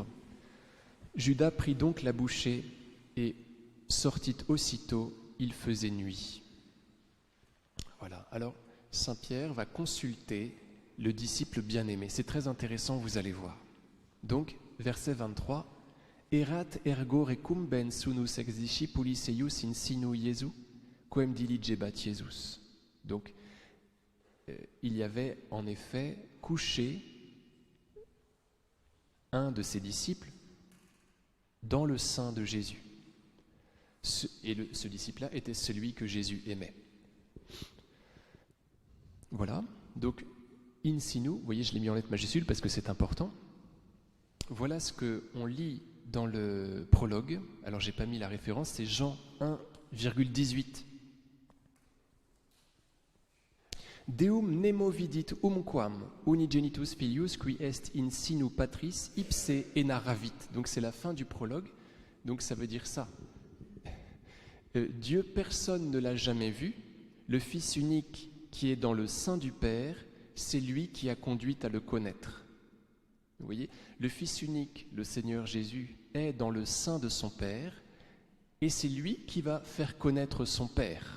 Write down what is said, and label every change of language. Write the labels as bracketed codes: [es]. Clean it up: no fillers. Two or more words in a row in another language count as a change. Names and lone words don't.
[fr] Judas prit donc la bouchée et sortit aussitôt, il faisait nuit. Voilà, alors Saint Pierre va consulter le disciple bien-aimé. C'est très intéressant, vous allez voir. Donc, verset 23, « [la] Erat ergo recumben sunus ex discipulis eius in sinu Iesu, quem diligebat Iesus. [fr] » Donc, il y avait en effet couché un de ses disciples dans le sein de Jésus. Ce disciple-là était celui que Jésus aimait. Voilà, donc [la] in sinu, [fr] vous voyez, je l'ai mis en lettres majuscules parce que c'est important. Voilà ce qu'on lit dans le prologue. Alors, j'ai pas mis la référence, c'est Jean 1,18. [la] Deum nemo vidit quam unigenitus filius qui est in sinu patris ipse enaravit. [fr] Donc c'est la fin du prologue, donc ça veut dire ça. Dieu, personne ne l'a jamais vu, le Fils unique qui est dans le sein du Père, c'est lui qui a conduit à le connaître. Vous voyez, le Fils unique, le Seigneur Jésus, est dans le sein de son Père, et c'est lui qui va faire connaître son Père.